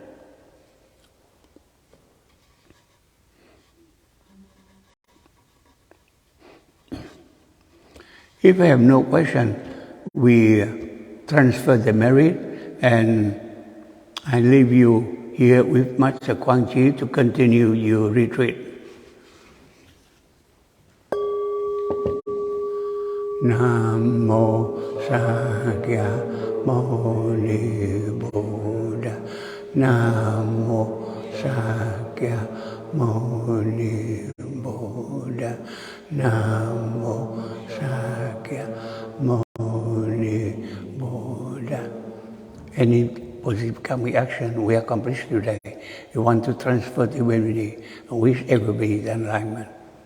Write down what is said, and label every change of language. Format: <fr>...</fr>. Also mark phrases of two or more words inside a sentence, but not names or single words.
<en>If I have no question, we transfer the merit, and I leave you here with Master Quang Chi to continue your retreat.</en> <pi>Namo Sakya Muni Buddha. Namo Sakya Muni Buddha. Namo Sakya Muni Buddha.</pi> <en>Any positive karmic action we accomplish today, we want to transfer the divinity and wish everybody the enlightenment.</en>